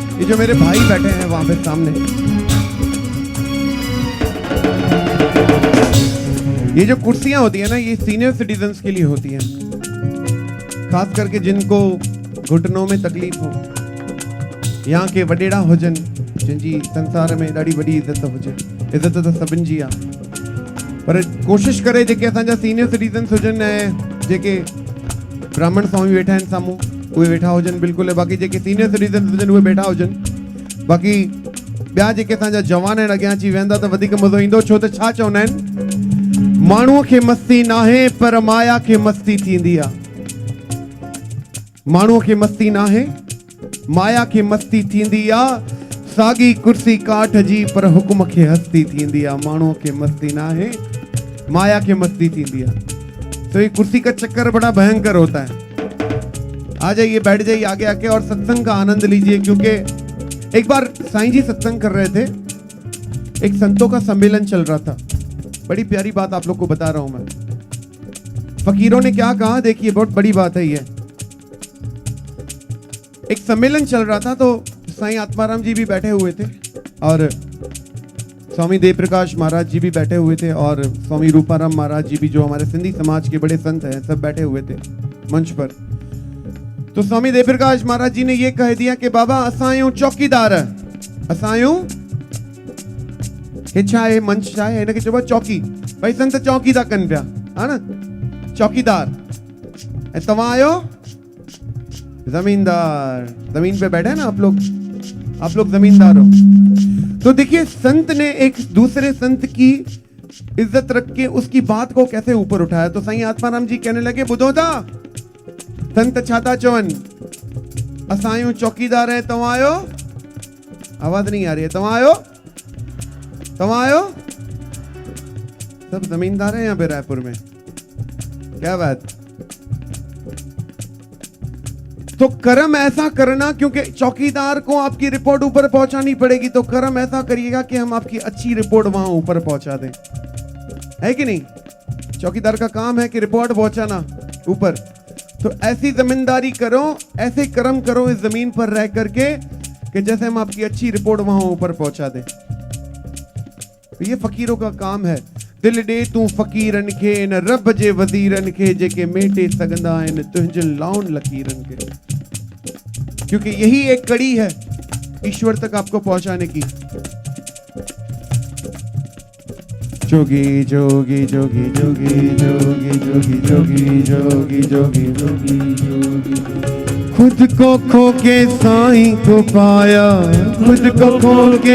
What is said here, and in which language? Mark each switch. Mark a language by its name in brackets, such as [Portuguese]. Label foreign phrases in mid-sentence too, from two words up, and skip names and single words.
[Hindi] जो मेरे भाई बैठे हैं वहां पे सामने, ये जो कुर्सियां होती है ना, ये सीनियर सिटीजन्स के लिए होती हैं, खास करके जिनको घुटनों में तकलीफ हो, यहाँ के [Sindhi] वडेड़ा हुजन, [Hindi] जिनकी संसार में [Sindhi] ॾाढी वॾी इज़त हुजे। इज़त तो सभिनि जी आहे, पर कोशिश करे जेके असांजा सीनियर सिटीजन्स हुजनि ऐं जेके ब्राह्मण स्वामी वेठा आहिनि साम्हूं उहे वेठा हुजनि बिल्कुलु, बाक़ी जेके सीनियर सिटीजन्स हुजनि उहे वेठा हुजनि। बाक़ी ॿिया जेके असांजा जवान आहिनि अॻियां अची वेंदा त वधीक मज़ो ईंदो, छो त छा चवंदा आहिनि, माण्हूअ खे मस्ती नाहे पर माया खे मस्ती थींदी आहे। माण्हूअ खे मस्ती नाहे, माया खे मस्ती थींदी आहे। साॻी कुर्सी काठ जी पर हुकुम खे हस्ती थींदी आहे। माण्हूअ खे मस्ती नाहे, माया के मस्ती थींदी है। [Hindi] तो ये कुर्सी का चक्कर बड़ा भयंकर होता है। आ जाइए, बैठ जाइए आगे आके और सत्संग का आनंद लीजिए, क्योंकि एक बार साईं जी सत्संग कर रहे थे, एक संतों का सम्मेलन चल रहा था। बड़ी प्यारी बात आप लोग को बता रहा हूं मैं। फकीरों ने क्या कहा, देखिए बहुत बड़ी बात है ये। एक सम्मेलन चल रहा था तो साईं आत्माराम जी भी बैठे हुए थे और स्वामी देव प्रकाश महाराज जी भी बैठे हुए थे और स्वामी रूपाराम महाराज जी भी, जो हमारे सिंधी समाज के बड़े संत हैं, सब बैठे हुए थे मंच पर। तो स्वामी देव प्रकाश महाराज जी ने ये कह दिया कि [Sindhi] बाबा असां चौकीदार, असां है मंच है इनके चइबो चौकी, भाई संत चौकी था कन पिया, [Hindi] है ना, चौकीदार। [Sindhi] तव्हां आयो जमींदार, [Hindi] जमीन पे बैठे ना आप लोग जमींदार हो। तो देखिए संत ने एक दूसरे संत की इज्जत रख के उसकी बात को कैसे ऊपर उठाया। तो साईं आत्माराम जी कहने लगे, [Sindhi] बुधो था संत छाता चवन, असां चौकीदार है, तव्हां आयो, [Hindi] आवाज नहीं आ रही है, [Sindhi] तव्हां आयो, [Hindi] सब जमींदार है यहाँ पे रायपुर में, क्या बात। तो कर्म ऐसा करना, क्योंकि चौकीदार को आपकी रिपोर्ट ऊपर पहुंचानी पड़ेगी, तो कर्म ऐसा करिएगा कि हम आपकी अच्छी रिपोर्ट वहां ऊपर पहुंचा दें, है कि नहीं। चौकीदार का काम है कि रिपोर्ट पहुंचाना ऊपर। तो ऐसी जमींदारी करो, ऐसे कर्म करो इस जमीन पर रह करके कि जैसे हम आपकी अच्छी रिपोर्ट वहां ऊपर पहुंचा दें। तो ये फकीरों का काम है। [Sindhi] दिल दे तू फकीरन के न रब जे वजीरन के, जेके मेटे सगंदा आहिनि तुंहिंजनि लाउन लकीरन के। [Hindi] क्योंकि यही एक कड़ी है ईश्वर तक आपको पहुंचाने की। जोगी जोगी जोगी जोगी जोगी जोगी जोगी जोगी जोगी जोगी जोगी, खुद को खो के साईं को पाया, खुद को खो के